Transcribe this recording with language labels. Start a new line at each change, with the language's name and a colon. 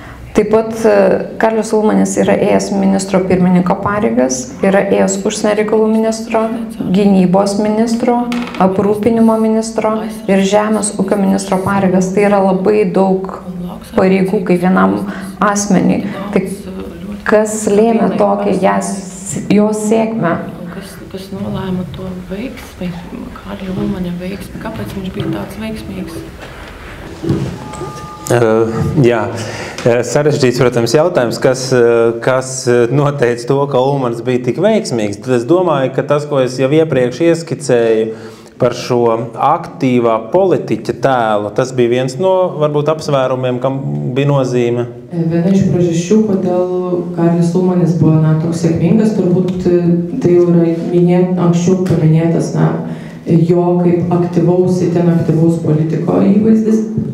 Lithuanian: Taip pat Karlis Ulmanis yra ėjęs ministro pirmininko pareigas, yra ėjęs užsienio reikalų ministro, gynybos ministro, aprūpinimo ministro ir žemės ūkio ministro pareigas. Tai yra labai daug pareigų kaip vienam asmeniui. Tai kas lėmė tokią jos sėkmę?
Latvian: Kas nolēma to veiksmi, Karļa Ulmaņa veiksmi? Kāpēc viņš bija tāds veiksmīgs? Jā, sarežģīts, protams, jautājums, kas noteica to, ka Ulmanis bija tik veiksmīgs. Tad es domāju, ka tas, ko es jau iepriekš ieskicēju par šo aktīvā politiķa tēlu, tas bija viens no, varbūt, apsvērumiem, kam bija nozīme.
Lithuanian: Viena iš priežasčių, kodėl Karlis Ulmanis buvo toks sėkmingas, turbūt tai jau yra anksčiau paminėtas jo kaip itin aktyvaus politiko įvaizdis.